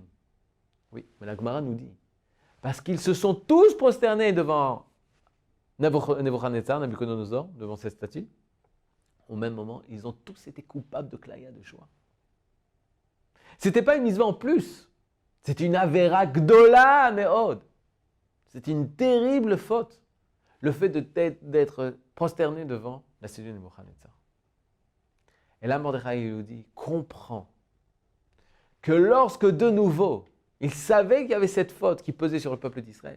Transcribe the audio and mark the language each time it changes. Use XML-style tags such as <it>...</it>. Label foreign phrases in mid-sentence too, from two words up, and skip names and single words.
<fr>Oui, mais la Gemara nous dit, parce qu'ils se sont tous prosternés devant Nebuchadnezzar, Nabucodonosor, devant cette statue, au même moment, ils ont tous été coupables de klaya, de choix. Ce n'était pas une mitzvah en plus, c'est une</fr> <he>עבירה גדולה מאוד.</he> <fr>C'est une terrible faute, le fait d'être prosterné devant la statue de Nebuchadnezzar. Et là, Mordechai Yehudi comprend que lorsque de nouveau, il savait qu'il y avait cette faute qui pesait sur le peuple d'Israël,</fr>